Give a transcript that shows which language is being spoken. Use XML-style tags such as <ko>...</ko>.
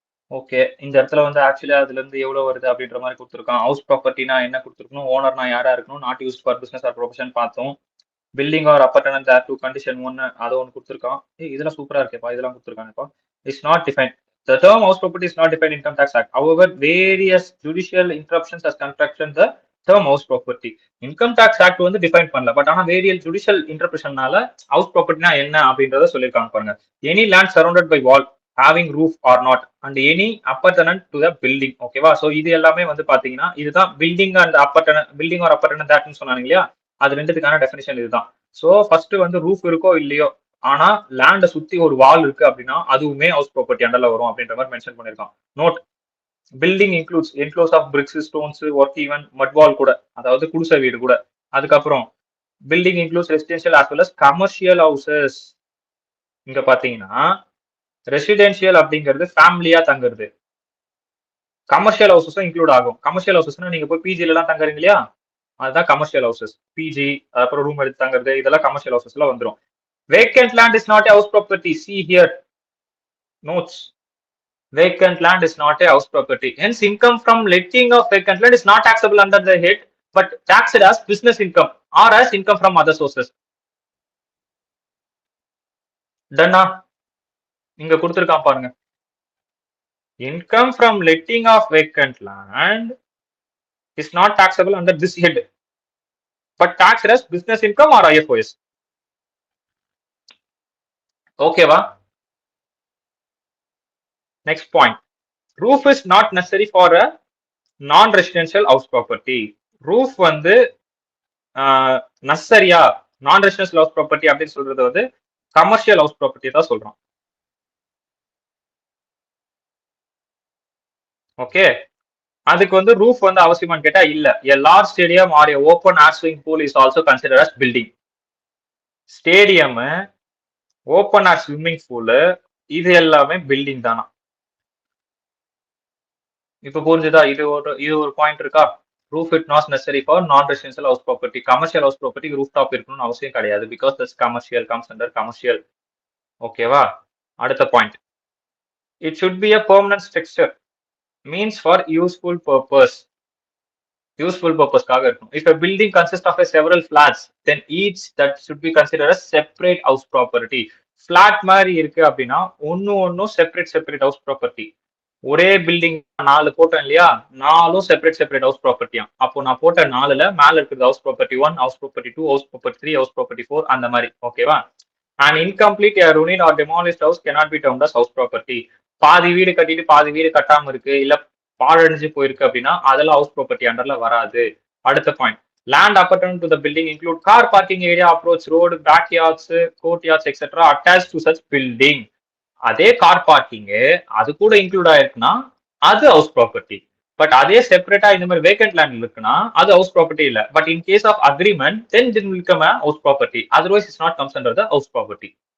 <ta>Okay, இந்த இடத்துல வந்து ஆக்சுவலி அதுல இருந்து எவ்வளவு வருது அப்படின்ற மாதிரி கொடுத்துருக்கான். ஹவுஸ் ப்ராப்பர்ட்டினா என்ன கொடுத்துருக்கணும், ஓனர்னா யாரா இருக்கணும், not use for business R profession பார்த்தோம். Building R அப்பர்டனன்ட் there to condition 1 அதை ஒன்று கொடுத்துருக்கான். இதெல்லாம் சூப்பரா இருக்கேப்பா, இதெல்லாம் கொடுத்துருக்காங்கப்பா.</ta> <en>It's not define. The term house property is not defined in Income Tax Act. However, various judicial interruptions has constructed the term house property.</en> <ta>Income Tax Act வந்து define பண்ணல, but ஆனா வேரியல் judicial இன்டர்பிரஷன்னால house ப்ராப்பர்ட்டினா என்ன அப்படின்றத சொல்லியிருக்காங்க பாருங்க.</ta> <en>Any land surrounded by wall having roof or not and any appurtenant to the building.</en> <ta>ஓகேவா? So இது எல்லாமே வந்து பாத்தீங்கன்னா இதுதான் பில்டிங் அண்ட் அப்பர்டனன்ட், பில்டிங் ஆர் அப்பர்டனன்ட் தட்னு சொன்னாங்க இல்லையா, அது ரெண்டுத்துக்கான டெஃபினிஷன் இதுதான். சோ ஃபர்ஸ்ட் வந்து ரூஃப் இருக்கோ இல்லையோ, ஆனா லேண்ட சுத்தி ஒரு வால் இருக்கு அப்படின்னா அதுவுமே ஹவுஸ் ப்ராப்பர்ட்டி அண்டர்ல வரும் அப்படின்ற மாதிரி மென்ஷன் பண்ணிருக்கான்.</ta> <en>note, building includes enclose of bricks, stones, work even mud wall</en> <ta>கூட, அதாவது குடிசை வீடு கூட.</ta> <en>அதுக்கப்புறம் building includes residential as well as commercial houses.</en> <ta>இங்க பாத்தீங்கன்னா ரெசிடென்ஷியல் அப்படிங்கிறது ஃபேமிலியா தங்குறது, கமர்ஷியல் ஹவுசஸும் இன்க்ளூட் ஆகும். கமர்ஷியல் ஹவுசஸ்னா நீங்க போய் பிஜில எல்லாம் தங்குறீங்க இல்லையா, அதுதான் கமர்ஷியல் ஹவுசஸ். பிஜி அப்புறம் ரூம் எடுத்து தங்குறது இதெல்லாம் கமர்ஷியல் ஹவுசஸ்ல வந்துடும்.</ta> <en>Vacant land is not a house property. See here. Notes. Vacant land is not a house property. Hence, income from letting of vacant land is not taxable under the head, but taxed as business income or as income from other sources. Done.</en> <ta>இங்க கொடுத்திருக்கான் பாருங்க.</ta> <en>Income from letting of vacant land is not taxable under this head, but taxed as business income or IFOS.</en> <ta>ஓகேவா?</ta> <en>Next point. Roof is not necessary for a non-residential house property.</en> <ta>Roof வந்து நெசசரியா நான் residential house property அப்படின்னு சொல்றது வந்து commercial house property தான் சொல்றோம். Okay, அதுக்கு வந்து ரூஃப் வந்து அவசியமானு கேட்டா இல்ல.</ta> <en>A large stadium or a open air swimming pool is also considered as building.</en> <ta>Stadium, open air swimming pool இது எல்லாமே பில்டிங் தானா? இப்ப புரிஞ்சுதா? இது ஒரு பாயிண்ட் இருக்கா?</ta> <en>Roof it not necessary for non residential house property.</en> <ta>Commercial house property roof top இருக்கணும்னு அவசியம் கிடையாது,</ta> <en>Because that's commercial, comes under commercial. ஓகேவா?</en> <ta>அடுத்த</ta> <en>Point, it should be a permanent structure, means for useful purpose.</en> <ta>Useful பர்பஸ்க்காக இருக்கும்.</ta> <en>If a building consists of a several flats, then each that should be considered as separate house property.</en> <ta>Flat மாதிரி இருக்கு அப்படின்னா ஒன்னும் separate house property. ஒரே building 4 போட்டோம் இல்லையா, 4ம் separate house ப்ராப்பர்ட்டியா. அப்போ நான் போட்ட 4ல மேல இருக்கிறது house property 1, house property 2, house property 3, house property 4, அந்த மாதிரி. ஓகேவா?</ta> <en>And incomplete ruined or demolished house cannot be termed as house property.</en> <ta>பாதி வீடு கட்டிட்டு பாதி வீடு கட்டாம இருக்கு, இல்ல பாழடைஞ்சு போயிருக்கு அப்படின்னா அதெல்லாம் ஹவுஸ் ப்ராப்பர்ட்டி அண்டர்ல வராது. அடுத்த</ta> <en>Point, land appurtenant to the building include car parking area, approach road, back yards, court yards etcetera attach to such building.</en> <ta>அதே கார் பார்க்கிங் அது கூட இன்க்ளூட் ஆயிருக்குன்னா அது ஹவுஸ் ப்ராப்பர்ட்டி. பட் அதே செப்பரேட்டா இந்த மாதிரி வேக்கன்ட் லேண்ட் இருக்குன்னா அது ஹவுஸ் ப்ராப்பர்ட்டி இல்ல.</ta> <en>But in case of agreement then it will become a house property, otherwise it's not comes under the house property.</en>